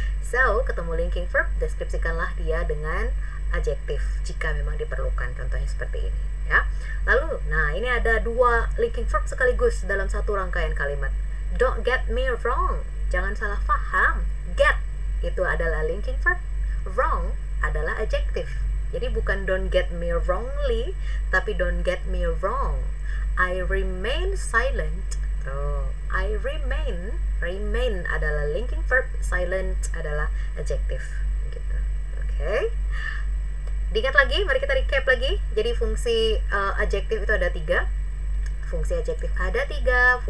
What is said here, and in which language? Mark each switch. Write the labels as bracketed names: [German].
[Indonesian] So, ketemu linking verb, deskripsikanlah dia dengan adjektif jika memang diperlukan, contohnya seperti ini ya. Lalu, nah ini ada 2 linking verb sekaligus dalam satu rangkaian kalimat. [English] Don't get me wrong, [Indonesian] jangan salah paham. Get itu adalah linking verb, wrong adalah adjektif. Jadi bukan [English] don't get me wrongly, [Indonesian] tapi [English] don't get me wrong. I remain silent. [Indonesian] I remain adalah linking verb, silent adalah adjektif, gitu. Oke. Diingat lagi, mari kita recap lagi. Jadi fungsi adjektif itu ada 3. Fungsi adjektif ada 3.